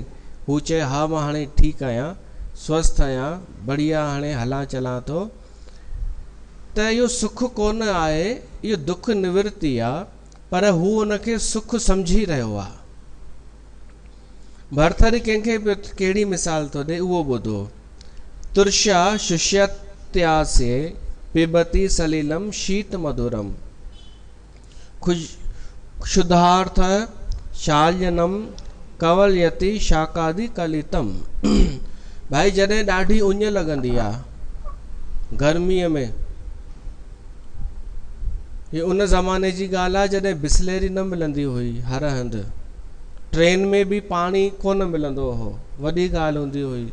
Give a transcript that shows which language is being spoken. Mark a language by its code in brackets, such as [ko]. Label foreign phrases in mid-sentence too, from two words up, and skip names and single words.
[sd] हू चए हा मां हाणे ठीकु आहियां, स्वस्थ आहियां, बढ़िया, हाणे हलां चलां थो। त इहो सुख कोन आहे, इहो दुख निवृत्ति आहे, पर हू उनखे सुख सम्झी रहियो आहे। भरथरी कंहिंखे कहिड़ी मिसाल थो ॾे, उहो ॿुधो। [sa] तुर्षा शुष्यत्यासे पिबति सलिलम शीत मधुरम क्षुधार्थ शाल्यनम कवलयति शाकादि कलितम। [sd] भाई जॾहिं ॾाढी उञ लॻंदी आहे गर्मीअ में, ये उन ज़माने जी ॻाल्हि आहे जॾहिं बिस्लेरी न मिलंदी हुई हर हंधि। ट्रेन में बि पाणी कोन मिलंदो हो, वॾी ॻाल्हि हूंदी हुई।